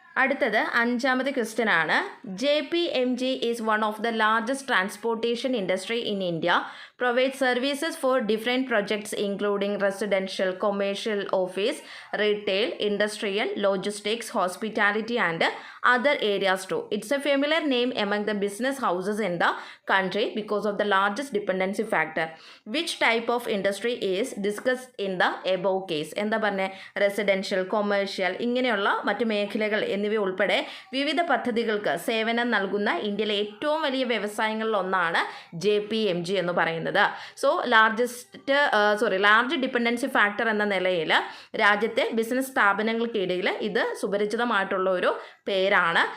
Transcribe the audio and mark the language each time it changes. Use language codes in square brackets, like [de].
[ml] അടുത്തത് അഞ്ചാമത്തെ ക്വസ്റ്റ്യൻ ആണ്. [en] JPMG is one of the largest transportation industry in India, provide services for different projects including residential, commercial, office, retail, industrial, logistics, hospitality and other areas too. It's a familiar name among the business houses in the country because of the largest dependency factor. Which type of industry is discussed in the above case? [ml] എന്താ പറഞ്ഞ residential, commercial ഇങ്ങനെയുള്ള മറ്റു മേഖലകൾ എന്നിവ ഉൾപ്പെടെ വിവിധ പദ്ധതികൾക്ക് സേവനം നൽകുന്ന ഇന്ത്യയിലെ ഏറ്റവും വലിയ വ്യവസായങ്ങളിൽ ഒന്നാണ് JPMG എന്ന് പറയുന്നത്. [en] so large dependency factor [ml] എന്ന നിലയിൽ രാജ്യത്തെ ബിസിനസ് സ്ഥാപനങ്ങൾക്കിടയിൽ ഇത് സുപരിചിതമായിട്ടുള്ള ഒരു പേരാണ്.